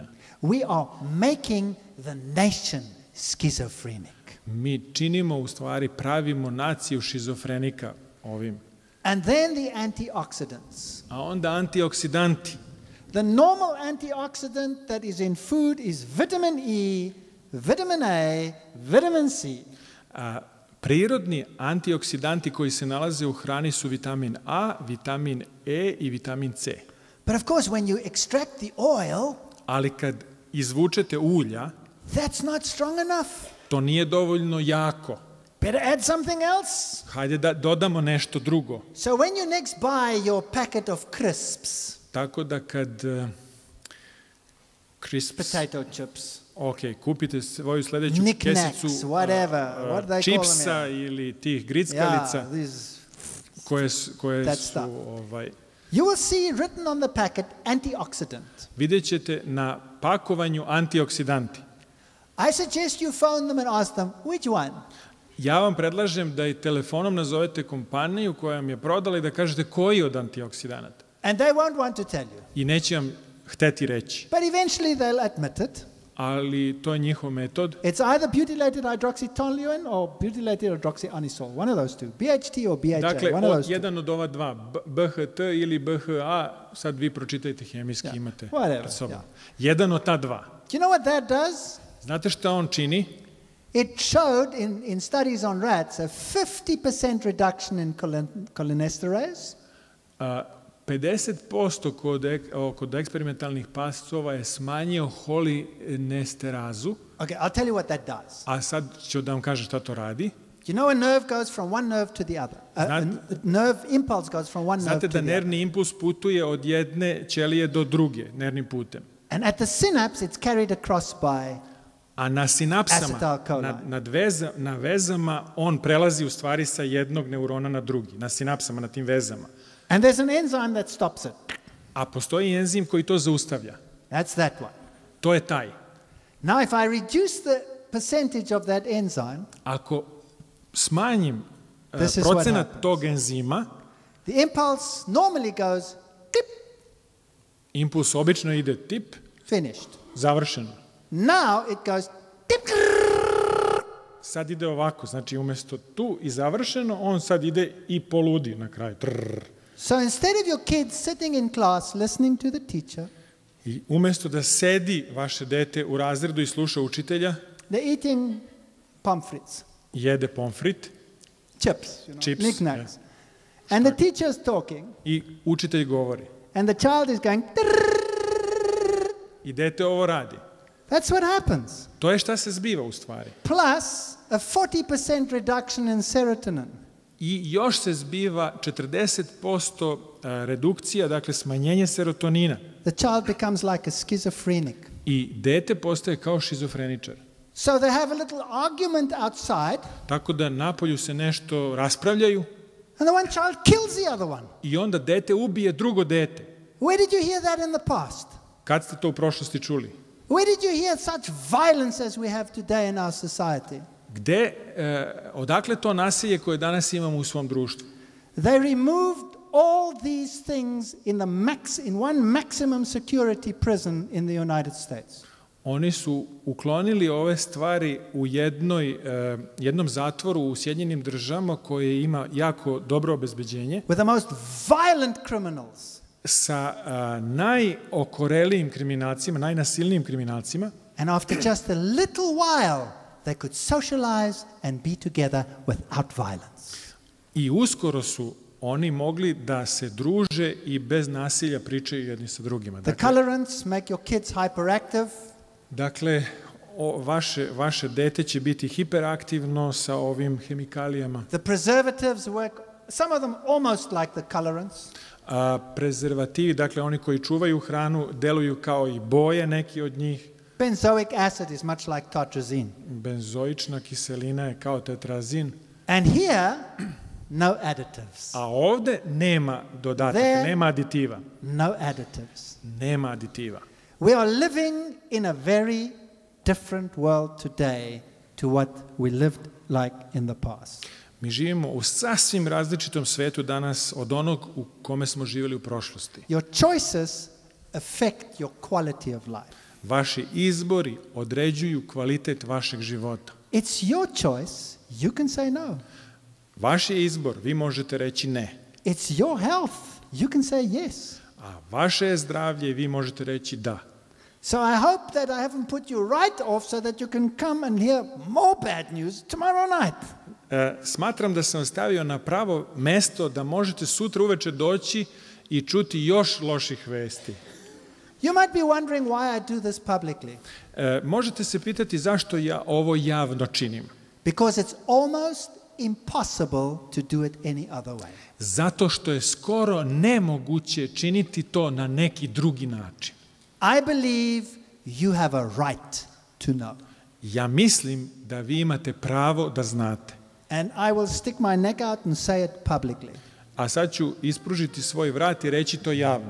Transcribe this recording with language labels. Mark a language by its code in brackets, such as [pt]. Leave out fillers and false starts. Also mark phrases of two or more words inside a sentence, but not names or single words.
[en] We are making the nation schizophrenic. [sr] Mi činimo, u stvari, pravimo naciju šizofrenika ovim. [en] And then the antioxidants. [sr] A onda antioksidanti. [en] The normal antioxidant that is in food is vitamin E, vitamin A, vitamin C. [sr] Prirodni antioksidanti koji se nalaze u hrani su vitamin A, vitamin E i vitamin C. [en] But of course, when you extract the oil, [sr] Ali kad izvučete ulja, [en] that's not strong enough. [sr] to nije dovoljno jako. [en] Better add something else. [sr] Hajde da dodamo nešto drugo. [en] So when you next buy your packet of crisps, [sr] Tako da kad [en] potato chips, [sr] kupite svoju sledeću [en] knickknacks, [sr] kesicu [en] whatever, what they call them [sr] čipsa [en] here. [sr] ili tih grickalica [en] Yeah, these, [sr] koje [en] that [sr] su, [en] stuff. You will see written on the packet antioxidant. [sr] vidjet ćete na pakovanju antioksidanti. [en] I suggest you phone them and ask them, which one? [sr] Ja vam predlažem da i telefonom nazovete kompaniju koja vam je prodala i da kažete koji od antioksidanata. [en] And they won't want to tell you. [sr] I neće vam hteti reći. [en] But eventually they'll admit it. [sr] Ali to je njihov metod. [en] It's either butylated hydroxytoluene or butylated hydroxyanisole, one of those two, BHT or BHA, [sr] Dakle, [en] one of those two. [sr] jedan od ova dva, BHT ili BHA, sad vi pročitajte hemijski, imate [en] whatever, [sr] pred sobom. [en] yeah. [sr] Jedan od ta dva. [en] Do you know what that does? [sr] Znate šta on čini? [en] It showed in studies on rats a 50% reduction in cholinesterase, [sr] 50% kod eksperimentalnih pasova je smanjio holinesterazu, [en] Okay, I'll tell you what that does. [sr] a sad ću da vam kažem šta to radi. [en] You know a nerve goes from one nerve to the other. A nerve impulse goes from one nerve [sr] Znate [en] to [sr] da [en] the other. [sr] nervni impuls putuje od jedne ćelije do druge nervnim putem. [en] And at the synapse, it's carried across by [sr] A na sinapsama, [en] Acetylcholine. [sr] na vezama, on prelazi u stvari sa jednog neurona na drugi, na sinapsama, na tim vezama. [en] And there's an enzyme that stops it. [sr] A postoji enzim koji to zaustavlja. [en] That's that one. [sr] To je taj. [en] Now, if I reduce the percentage of that enzyme, [sr] Ako smanjim [en] This is what [sr] procenat [en] happens. [sr] tog enzima, [en] the impulse normally goes tip, [sr] impuls obično ide tip, [en] Finished. [sr] Završeno. [en] Now it goes. [sr] Sad ide ovako, znači umjesto tu i završeno, on sad ide i poludi na kraju. Trrr. [en] So instead of your kids sitting in class listening to the teacher, [sr] I umjesto da sedi vaše dete u razredu i sluša učitelja, [en] they're eating pomfrits, [sr] jede pomfrit [en] chips, [sr] Chips, [en] knickknacks. And the teacher is talking, [sr] i učitelj govori. [en] and the child is going. [sr] I dete ovo radi. [en] That's what happens. [sr] To je šta se zbiva u stvari. [en] Plus a 40% reduction in serotonin. [sr] I još se zbiva 40% redukcija, dakle smanjenje serotonina. [en] The child becomes like a schizophrenic. [sr] I dete postaje kao šizofreničar. [en] So they have a little argument outside, [sr] Tako da napolju se nešto raspravljaju [en] and the one child kills the other one. [sr] i onda dete ubije drugo dete. [en] Where did you hear that in the past? [sr] Kad ste to u prošlosti čuli? [en] Where did you hear such violence as we have today in our society? [sr] Odakle to nasilje koje danas imamo u svom društvu? [en] They removed all these things in one maximum security prison in the United States. [sr] Oni su uklonili ove stvari u jednom zatvoru u Sjedinjenim Državama koje ima jako dobro obezbeđenje [en] With the most violent criminals. [sr] sa najokorelijim kriminalcima, najnasilnijim kriminalcima. [en] And after just a little while, they could socialize and be together without violence. [sr] I uskoro su oni mogli da se druže i bez nasilja pričaju jedni sa drugima. [en] The colorants make your kids hyperactive. [sr] Dakle, vaše dete će biti hiperaktivno sa ovim hemikalijama. [en] The preservatives work, some of them almost like the colorants. [sr] Prezervativi, dakle oni koji čuvaju hranu, deluju kao i boje, neki od njih. [en] Benzoic acid is much like tartrazine. [sr] Benzoična kiselina je kao tetrazin. [en] And here, no additives. [sr] A ovde nema dodataka, nema aditiva. [en] No additives. [sr] Nema aditiva. [en] We are living in a very different world today to what we lived like in the past. [sr] Mi živimo u sasvim različitom svetu danas od onog u kome smo živjeli u prošlosti. [en] Your choices affect your quality of life. [sr] Vaši izbori određuju kvalitet vašeg života. [en] It's your choice. You can say no. [sr] Vaš je izbor, vi možete reći ne. [en] It's your health. You can say yes. [sr] A vaše je zdravlje i vi možete reći da. [en] So I hope that I haven't put you right off so that you can come and hear more bad news tomorrow night. [sr] Smatram da sam stavio na pravo mesto da možete sutra uveče doći i čuti još loših vesti. [en] You might be wondering why I do this publicly. [sr] Možete se pitati zašto ja ovo javno činim. [en] Because it's almost impossible to do it any other way. [sr] Zato što je skoro nemoguće činiti to na neki drugi način. [en] I believe you have a right to know. [sr] Ja mislim da vi imate pravo da znate. [en] And I will stick my neck out and say it publicly. [sr] A sad ću ispružiti svoj vrat i reći to javno.